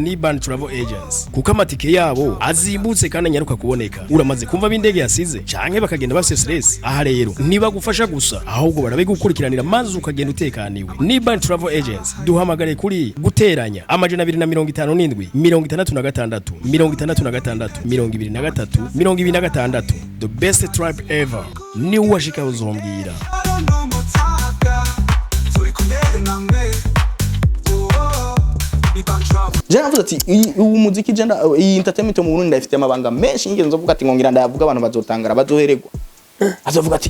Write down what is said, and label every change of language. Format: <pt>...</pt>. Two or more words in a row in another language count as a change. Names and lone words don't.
<rn>ni Band Travel Agents kuko amatike yabo azimbutse kandi nyaruka kuboneka uramaze kumva b'indege yasize canke bakagenda bafise stress aha rero niba gufasha gusa ahubwo barabigukurikiranira maze ukagenda utekaniwe ni Band Travel Agents duhamagare kuri guteranya amajana 257 66 66 23</rn> <en>the best trip ever</en> <rn>ni washika uzombwira je navuze ati umuziki je iyi entertainment mu Burundi ndafite amabanga menshi ngeze nzovuga ati ngongira ndayavuga abantu bazotangara bazohererwa azovuga ati</rn>